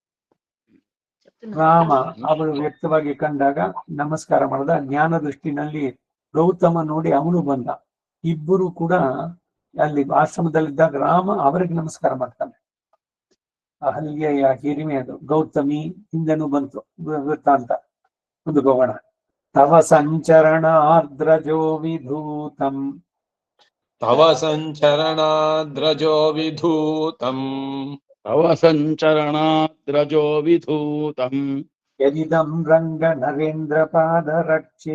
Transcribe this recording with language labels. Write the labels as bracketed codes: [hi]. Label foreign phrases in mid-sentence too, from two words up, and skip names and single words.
[kn] ರಾಮ ಅವಳು ವ್ಯಕ್ತವಾಗಿ ಕಂಡಾಗ ನಮಸ್ಕಾರ ಮಾಡಿದ. ಜ್ಞಾನ ದೃಷ್ಟಿನಲ್ಲಿ ಗೌತಮ ನೋಡಿ ಅವನು ಬಂದ. ಇಬ್ಬರು ಕೂಡ ಅಲ್ಲಿ ಆಶ್ರಮದಲ್ಲಿದ್ದಾಗ ರಾಮ ಅವರಿಗೆ ನಮಸ್ಕಾರ ಮಾಡ್ತಾನೆ. ಅಹಲ್ಯೆಯ ಹಿರಿಮೆ ಅದು. ಗೌತಮಿ ಹಿಂದೆನೂ ಬಂತು ವೃತ್ತಾಂತ ಮುಂದುಕೋಗೋಣ. [sa] ತವ ಸಂಚರಣಾರ್ದ್ರಜೋ ವಿಧೂತಂ तव संचरणाद्रजो विधूतम् तव संचरणाद्रजो विधूतम् यदिदं रङ्ग नरेन्द्र पादरक्षे